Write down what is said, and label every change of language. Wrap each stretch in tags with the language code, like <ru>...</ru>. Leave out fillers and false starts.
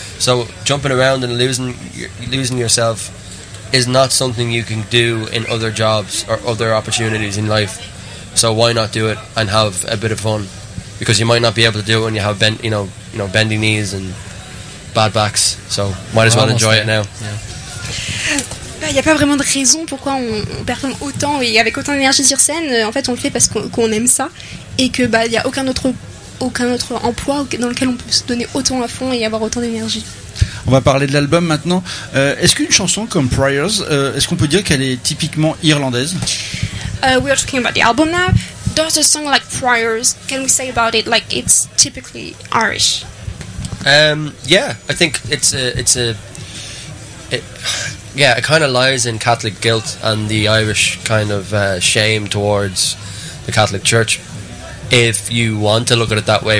<en>So jumping around and losing yourself is not something you can do in other jobs or other opportunities in life. So why not do it and have a bit of fun? Because you might not be able to do it when you have bendy knees and bad backs. So might as well enjoy it now. Yeah.</en> <fr>Il n'y a pas vraiment de raison pourquoi on performe autant et avec autant d'énergie sur scène. En fait, on le fait parce qu'on aime ça, et que il n'y a aucun autre emploi dans lequel on peut se donner autant à fond et avoir autant d'énergie. On va parler de l'album maintenant. Est-ce qu'une chanson comme Priors, est-ce qu'on peut dire qu'elle est typiquement irlandaise?</fr> <en>We are talking about the album now. Does a song like Priors, can we say about it like it's typically Irish? Yeah, I think yeah, it kind of lies in Catholic guilt and the Irish kind of shame towards the Catholic Church, if you want to look at it that way.</en>